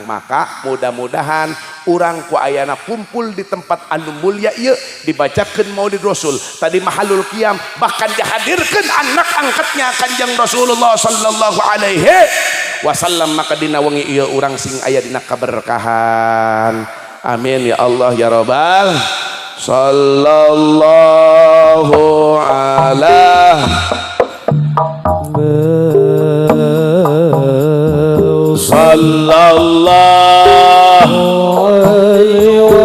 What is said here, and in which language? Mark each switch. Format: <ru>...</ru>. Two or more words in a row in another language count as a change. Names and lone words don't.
<su>Maka mudah-mudahan urang ku ayana kumpul di tempat anu mulia ieu dibacakeun Maulid Rasul tadi</su> <ar>محل القيام,</ar> <su>bahkan dihadirkeun anak angkatnya Kanjeng Rasulullah</su> <ar>صلى الله عليه وسلم.</ar> <su>Maka dina wengi ieu urang sing aya dina kaberkahan.</su> <ar>آمين يا الله يا رب. صلى الله على صلى الله عليه</ar>